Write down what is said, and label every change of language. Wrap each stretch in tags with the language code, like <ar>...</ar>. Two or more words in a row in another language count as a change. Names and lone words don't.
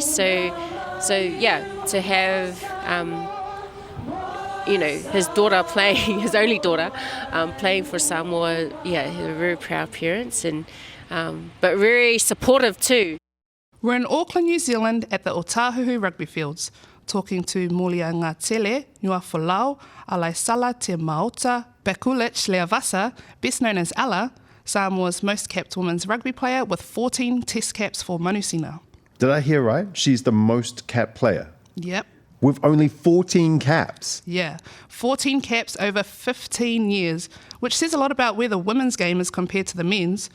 <en>So to have his daughter playing, his only daughter playing for Samoa, they're very proud parents and but very supportive too. We're in Auckland, New Zealand at the Otahuhu rugby fields, talking to Molia Ngā Tele, Nua Folau, Alai Sala Te Maota, Bekulich Leavasa, best known as Ala, Samoa's most capped women's rugby player with 14 test caps for Manusina. Did I hear right? She's the most capped player. Yep. With only 14 caps. Yeah, 14 caps over 15 years, which says a lot about where the women's game is compared to the men's.</en>